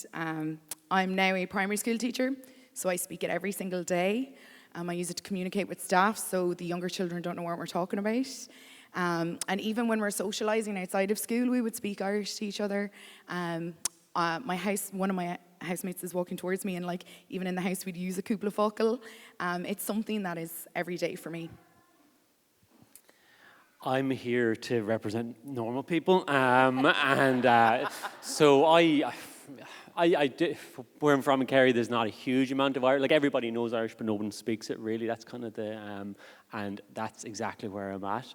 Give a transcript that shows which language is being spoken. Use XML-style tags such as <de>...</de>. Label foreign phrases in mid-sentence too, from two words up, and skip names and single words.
<en>I'm now a primary school teacher, so I speak it every single day. I use it to communicate with staff, so the younger children don't know what we're talking about. And even when we're socialising outside of school, we would speak Irish to each other. One of my housemates is walking towards me, and like even in the house we'd use a</en> <ga>cúpla focal.</ga> <en>It's something that is every day for me. I'm here to represent normal people, so I did, where I'm from in Kerry, there's not a huge amount of Irish. Like everybody knows Irish, but no one speaks it really. That's kind of the, and that's exactly where I'm at.</en>